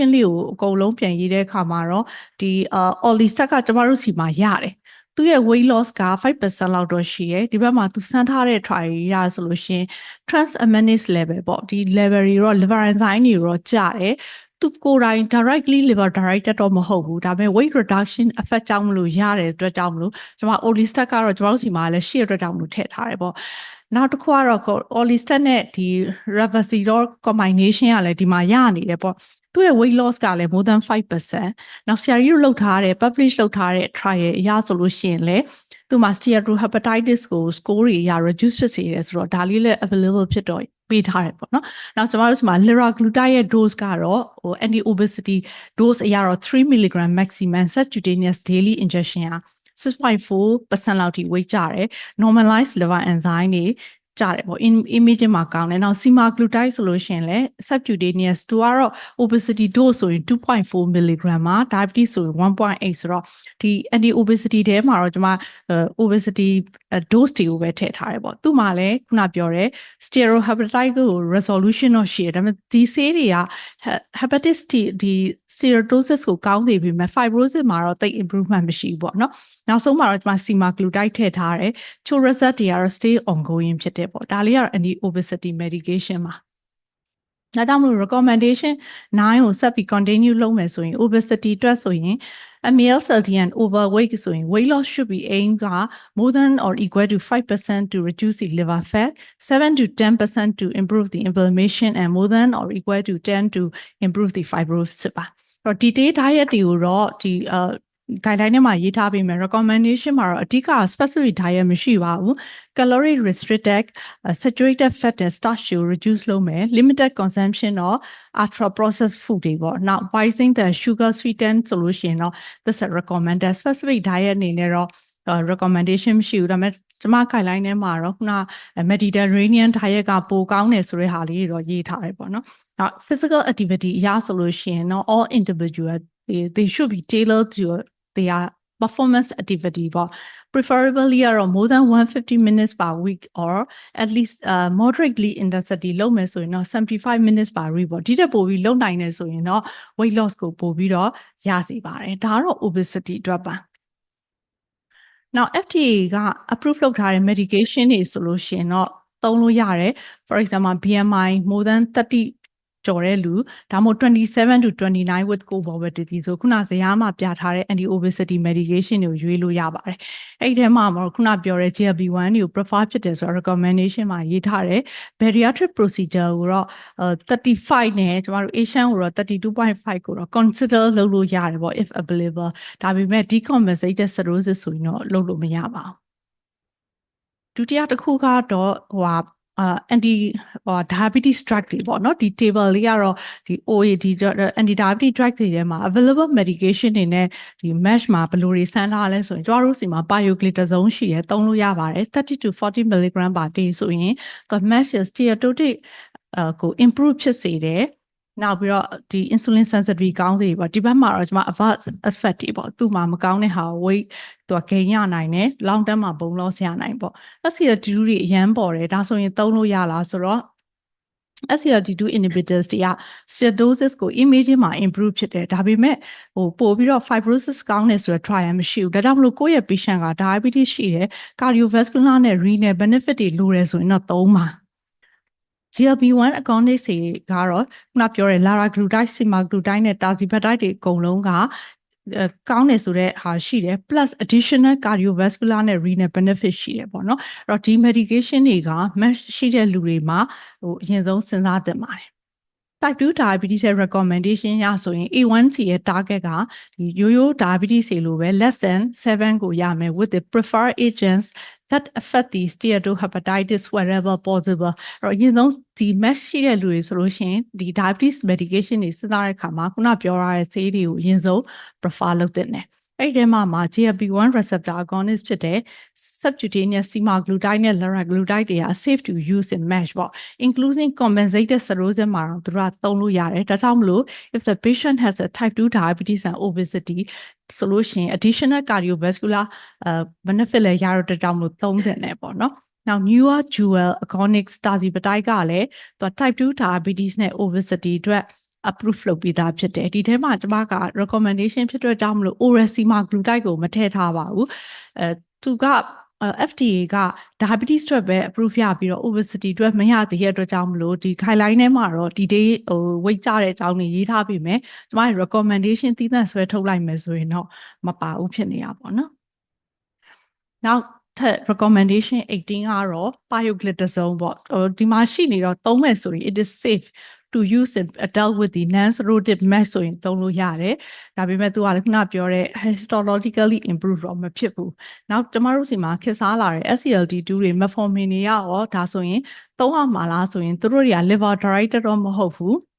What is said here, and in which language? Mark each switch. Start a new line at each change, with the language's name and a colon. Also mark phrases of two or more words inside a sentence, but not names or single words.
Burmese: လေးကိုအကုန်လုံးပြန်ရေးတဲ့အခါမှာတော့ဒီ orlistat ကကျမတို့စီမှာရတယ်။သူရဲ့
English: weight loss
Burmese: က 5% လောက်တော့ရှိရဲဒီဘက်မှာသူစမ်းထားတဲ့ trial ရဆိုလို့ရှင်
English: transaminase level
Burmese: ပေါ့ဒီ level တွေတော့
English: liver enzyme
Burmese: တွေတော့ကျတယ်သူကိုယ်တိုင်
English: directly liver directed
Burmese: တော့မဟုတ်ဘူးဒါပေမဲ့
English: weight reduction effect
Burmese: ကြောင့်မလို့ရတဲ့အတွက်ကြောင့်မ လို့ကျွန်မ orlistat ကတော့ကျွန်တော်တို့စီမှာလည်းရှိရတဲ့အတွက်ကြောင့်မလို့ထည့်ထားတယ်ပေါ့နောက်တစ်ခုကတော့ orlistat နဲ့ဒီ ravasitor combination က လည်းဒီမှာရနေတယ်ပေါ့သူရဲ့
English: weight loss
Burmese: ကလည်း
English: more than 5%
Burmese: နောက်ဆရာကြီးတို့လုပ်ထားတဲ့ publish လုပ်ထားတဲ့ trial အရဆိုလို့ရှိရင်လည်းသူမှာ steatohepatitis ကို score တွေအရ reduce ဖြစ်စေတယ်ဆိုတော့ဒါလေးလည်း available ဖြစ်တော့ပေးထားတယ်ပေါ့နော်နောက်ကျွန်တော်တို့ဒီမှာ liraglutide ရဲ့ dose ကတော့
English: anti obesity dose
Burmese: အရတော့
English: 3mg maximum subcutaneous daily injection
Burmese: က 6.4% လောက်ထိ weight ကျတယ်
English: normalized liver enzyme
Burmese: တွေကျတယ်ပေါ့ imaging မှာကောင်းတယ်နောက် semaglutide ဆိုလို့ရှိရင်လည်း subcutaneous သူ ကတော့
English: obesity dose
Burmese: ဆိုရင် 2.4mg မှာ diabetes ဆိုရင် 1.8 ဆိုတော့ဒီ
English: anti obesity
Burmese: ထဲမှာတော့ကျွန်မ
English: obesity dose
Burmese: တွေကိုပဲထည့်ထားတယ်ပေါ့သူ့မှာလည်းခုနပြောတဲ့ steatohepatitis ကို resolution တော့ရှိတယ်ဒါပေမဲ့ဒီဆေးတွေက hepatitis ဒီ steatosis ကိုကောင်းနေပြီမဲ့ fibrosis မှာတော့တိတ် improvement မရှိဘူးပေါ့နော်နောက်ဆုံးမှာတော့ကျွန်မ semaglutide ထည့်ထားတယ်ချို result တွေကတော့
English: stay ongoing
Burmese: ဖြစ်တယ်ပေါ့ဒါလေးကတော့
English: anti obesity medication
Burmese: ပါဒါကြောင့်မလို့
English: recommendation 9
Burmese: ကိုဆက်ပြီး
English: continue
Burmese: လုပ်မယ်ဆိုရင်
English: obesity
Burmese: အတွက်ဆိုရင်
English: a male 30 and overweight
Burmese: ဆိုရင်
English: weight loss should be aim က more than or equal to 5% to reduce the liver fat 7 to 10% to improve the inflammation and more than or equal to 10 to improve the fibrosis
Burmese: ပါတော့
English: detail
Burmese: diet တွေကိုတော့ဒီguideline ထဲမှာရေးထားပေးမယ် recommendation မှာတော့အဓိက
English: specific diet
Burmese: မရှိပါဘူး
English: calorie restricted saturated fat
Burmese: နဲ့ starch ကို reduce လုပ်မယ်
English: limited consumption of ultra processed food
Burmese: တွေပေါ့နောက်
English: avoiding the sugar sweetened solution
Burmese: တော့
English: this is recommended specific diet
Burmese: အနေနဲ့တော့recommendation မရှိဘူးဒါပေမဲ့ကျွန်မ guideline ထဲမှာတော့ခုန
English: Mediterranean diet
Burmese: ကပိုကောင်းတယ်ဆိုတဲ့ဟာလေးတွေတော့ရေးထားတယ်ပေါ့နော်နောက်
English: physical activity
Burmese: အရဆိုလို့ရှိရင်တော့
English: all individual they should be tailored to their performance activity ပေါ့ preferably ကတော့ more than 150 minutes per week or at least moderately intensity
Burmese: လုပ်မယ်ဆိုရင်တော့
English: 75 minutes per week
Burmese: ပေါ့ဒီတက်ပို့ပြီး လုပ်နိုင်တယ်ဆိုရင်တော့
English: weight loss
Burmese: ကိုပို့ပြီးတော့ရစေပါတယ်ဒါကတော့ obesity အတွက်ပါနောက် FDA က approve လုပ်ထားတဲ့ medication တွေဆိုလို့ရှိရင်တော့သုံးလို့ရတယ်
English: for example BMI more than 30
Burmese: ကျော်တဲ့လူဒါမှမဟုတ်
English: 27 to 29 with comorbidity
Burmese: ဆိုခုနဇယားမှာပြထားတဲ့
English: anti obesity medication
Burmese: တွေကိုရွေးလို့ရပါတယ်အဲ့ဒီထဲမှာခုနပြောတဲ့ GLP-1 တွေကို prefer ဖြစ်တယ်ဆိုတော့ recommendation မှာရေးထားတယ်
English: bariatric procedure
Burmese: ကိုတော့ 35နဲ့ကျမတို့ Asian ကိုတော့ 32.5 ကိုတော့ consider လုပ်လို့ရတယ်ပေါ့
English: if available
Burmese: ဒါပေမဲ့
English: decompensated cirrhosis
Burmese: ဆိုရင်တော့လုပ်လို့မရပါဘူးဒုတိယတစ်ခုကတော့
English: anti diabetes drug
Burmese: တွေပေါ့နော်ဒီ table လေးကတော့ဒီ OAD
English: anti diabetes drug
Burmese: တွေထဲမှာ
English: available medication
Burmese: တွေနဲ့ဒီ mesh မှာဘယ်လိုတွေစမ်းထားလဲဆိုရင်ကျတို့စီမှာ pioglitazone ရှိရဲသုံးလို့ရပါတယ်
English: 30 to 40 mg per
Burmese: day ဆိုရင်
English: the mesh steatotic
Burmese: ကို improve ဖြစ်စေတယ်နောက်ပြီးတော့ဒီ
English: insulin sensitivity
Burmese: ကောင်းစေပေါ့ဒီဘက်မှာတော့ကျွန်မ
English: adverse effect
Burmese: တွေပေါ့ သူ့မှာမကောင်းတဲ့ဟာ weight သူက gain ရနိုင်တယ် long term မှာ bone loss ရနိုင်ပေါ့ SGLT2 တွေအရန်ပေါ်တယ်ဒါဆိုရင်သုံးလို့ရလားဆိုတော့
English: SGLT2 inhibitors
Burmese: တွေက steatosis ကို imaging မှာ improve ဖြစ်တယ်ဒါပေမဲ့ပို့ပြီးတော့ fibrosis ကောင်းတယ်ဆိုတော့ trial မရှိဘူးဒါကြောင့်မလို့ကိုယ့်ရဲ့ patient က diabetes ရှိတယ် cardiovascular နဲ့
English: renal benefit
Burmese: တွေလိုတယ်ဆိုရင်တော့သုံးပါ
English: GLP-1 agonists
Burmese: တွေကတော့ခုနပြောတဲ့ liraglutide, semaglutide နဲ့ tirzepatide တွေအကုန်လုံးကကောင်းတယ်ဆိုတဲ့ဟာရှိတယ် plus
English: additional cardiovascular
Burmese: နဲ့
English: renal benefit
Burmese: ရှိတယ်ပေါ့နော်အဲ့တော့ဒီ medication တွေက match ရှိတဲ့လူတွေမှာအရင်ဆုံးစဉ်းစားသင့်ပါတယ်
English: Type 2 diabetes
Burmese: ရဲ့ recommendation ရဆိုရင် A1C ရဲ့ target ကဒီရိုးရိုး diabetes တွေလိုပဲ less than 7 ကိုရမယ်
English: with the preferred agents that affect the steatohepatitis wherever possible
Burmese: အဲ့တော့အရင်ဆုံးဒီ match ရှိတဲ့လူတွေဆိုလို့ရှိ ရင်ဒီ
English: diabetes medication
Burmese: တွေစဉ်းစားတဲ့အခါမှာခုနပြောရတဲ့ဆေးတွေကိုအရင်ဆုံး prefer လုပ်သင့်တယ်အဲ့ဒီမှာ
English: GLP-1 receptor agonist
Burmese: ဖြစ်တဲ့
English: subcutaneous semaglutide
Burmese: နဲ့ liraglutide တွေက
English: safe to use in MASH
Burmese: ပေါ့
English: including compensated cirrhosis
Burmese: မှာတော့သူတို့ကသုံးလို့ရတယ်ဒါကြောင့်မလို့
English: if the patient has a type 2 diabetes and obesity
Burmese: ဆိုလို့ရှိရင်
English: additional cardiovascular benefit
Burmese: လည်းရတော့တဲ့ကြောင့်မလို့ သုံးတယ်ねပေါ့နော်
English: Now newer dual agonists
Burmese: tirzepatide ကလည်းသူ
English: type 2 diabetes
Burmese: နဲ့ obesity အတွက်approve လုပ်ပြီးသားဖြစ်တယ်ဒီထဲမှာကျွန်မက recommendation ဖြစ်တဲ့ကြောင့်မလို့
English: oral semaglutide
Burmese: ကိုမထည့်ထားပါဘူးသူကFDA က diabetes အတွက်ပဲ approve ရပြီးတော့ obesity အတွက်မရသေးတဲ့အတွက်ကြောင့်မလို့ဒီ guideline ထဲမှာတော့ဒီ day weight ကျတဲ့အကြောင်းတွေရေးထားပြီးမယ်ကျွန်မ recommendation သီးသန့်ဆွဲ ထုတ်လိုက်မယ်ဆိုရင်တော့မပါဘူးဖြစ်နေတာပေါ့နော်နောက်recommendation 18ကတော့ pioglitazone ပေါ့ဒီမှာရှိနေတော့သုံးမယ်ဆိုရင်
English: it is safe to use in adult with the non-cirrhotic MASH
Burmese: ဆိုရင်သုံးလို့ရတယ်ဒါပေမဲ့သူကလည်းခုနပြောတဲ့
English: histologically improve
Burmese: တော့မဖြစ်ဘူးနောက်ကျမတို့စီမှာခေတ်စားလာတဲ့ SGLT2 တွေ metformin တွေရောဒါဆိုရင်သုံးရမှာလားဆိုရင်သူတို့တွေက
English: liver directed
Burmese: တော့မဟုတ်ဘူး